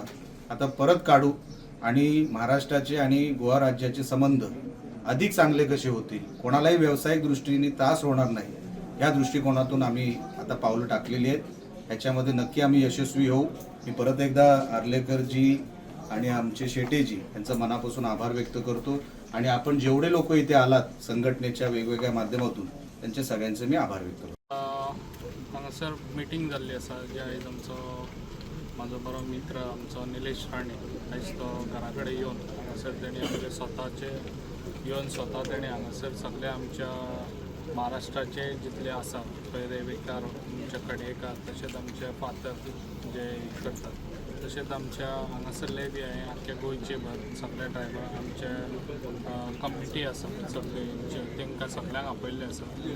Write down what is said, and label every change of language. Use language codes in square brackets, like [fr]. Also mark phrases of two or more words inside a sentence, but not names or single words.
[mr] आता परत काढू आणि महाराष्ट्राचे आणि गोवा राज्याचे संबंध अधिक चांगले कसे होतील, कोणालाही व्यावसायिक दृष्टीने त्रास होणार नाही, या दृष्टिकोनातून आम्ही आता पावलं टाकलेली आहेत. ह्याच्यामध्ये नक्की आम्ही यशस्वी होऊ. मी परत एकदा आर्लेकरजी आणि आमचे शेटेजी यांचा मनापासून आभार व्यक्त करतो आणि आपण जेवढे लोक इथे आलात संघटनेच्या वेगवेगळ्या माध्यमातून त्यांचे सगळ्यांचे मी आभार व्यक्त करतो. [kok] हांगासर मिटींग जाल्ली आसा जे आयज आमचो म्हाजो बरो मित्र आमचो निलेश राणे आयज तो घरा कडेन येवन हांगासर तेणी आमचे स्वताचे येवन स्वता तेणी हांगासर सगळे आमच्या महाराष्ट्राचे जितले आसा पळय रेवेकार, आमचे कडेकार, तशेंच आमचे फातर जे करतात, तशेंच आमच्या हांगासरले बी हांवें आख्ख्या गोंयचे भर सगळे ड्रायव्हर आमचे कमिटी आसा सगळे तांकां सगळ्यांक आपयल्ले आसा.